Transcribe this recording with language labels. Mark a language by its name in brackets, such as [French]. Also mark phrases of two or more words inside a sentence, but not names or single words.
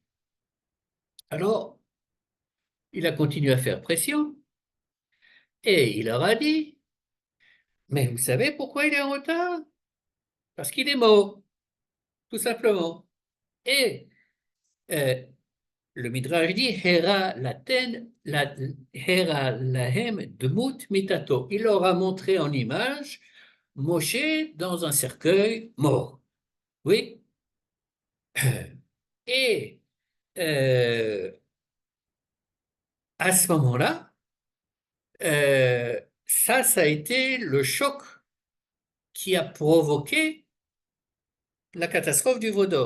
[French] Alors, il a continué à faire pression et il leur a dit, mais vous savez pourquoi il est en retard? Parce qu'il est mort. tout simplement. Et le Midrash dit, [Hebrew] הראה להם דמות מיטתו. [French] Il leur a montré en image Moshe dans un cercueil mort. Oui. Et euh, à ce moment-là, ça a été le choc qui a provoqué la catastrophe du veau d'or.